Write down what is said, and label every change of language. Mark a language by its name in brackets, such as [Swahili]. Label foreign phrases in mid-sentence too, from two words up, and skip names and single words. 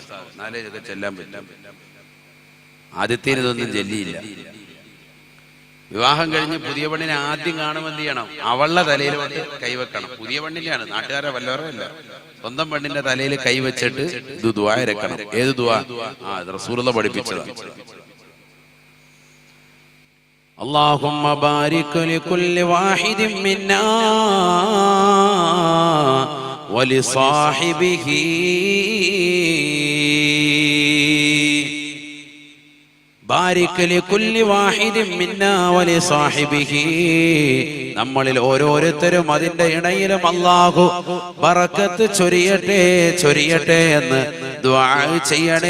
[Malayalam] എന്നാലേ ഇതൊക്കെ ചെല്ലാൻ പറ്റും. ആദ്യത്തേന് ഇതൊന്നും ചെല്ലിയില്ല. വിവാഹം കഴിഞ്ഞ് പുതിയ പെണ്ണിനെ ആദ്യം കാണുമ്പോൾ എന്ത് ചെയ്യണം? അവളുടെ തലയിലോട്ട് കൈവെക്കണം. പുതിയ പെണ്ണിന്റെയാണ്, നാട്ടുകാരെ വല്ലവരല്ല. സ്വന്തം പെണ്ണിന്റെ തലയിൽ കൈവച്ചിട്ട് ഇത് ദുആ ഇറക്കണം. ഏത് ദുആ? റസൂലുള്ളാഹി പഠിപ്പിച്ചതാണ്. [Arabic] اللهم بارك لكل واحد منا ولصاحبه بارك لكل واحد منا ولصاحبه. [Malayalam] നമ്മളിൽ ഓരോരുത്തരും അതിന്റെ ഇടയിലും അല്ലാഹു ബറക്കത്ത് ചൊരിയട്ടെ എന്ന് ദുആ ചെയ്യണേ.